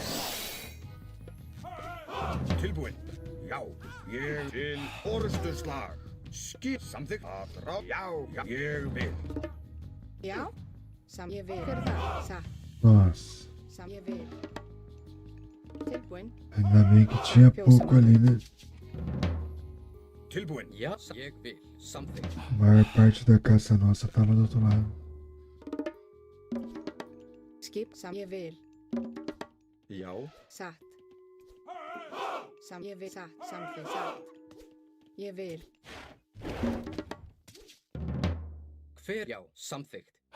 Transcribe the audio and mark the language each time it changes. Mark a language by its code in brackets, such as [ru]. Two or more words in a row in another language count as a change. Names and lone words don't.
[is] Tilbúin. Já, ég til orrustuslag. Skip samþykkt að rá. Já, ég vil. Já, ég vil. Hver er það? Satt. [pt] Nossa. [is] Ég vil. Tilbúin. [pt] Ainda bem que tinha pouco ali, né? [is] Tilbúin. Já, ég vil. Samþykkt. [pt] A maior parte da caça nossa tava do outro lado. [is] Skip. Ég vil. Já. Satt. Ég vil. Satt. Samþykkt. Satt. Ég vil. Hver? Já, samþykkt.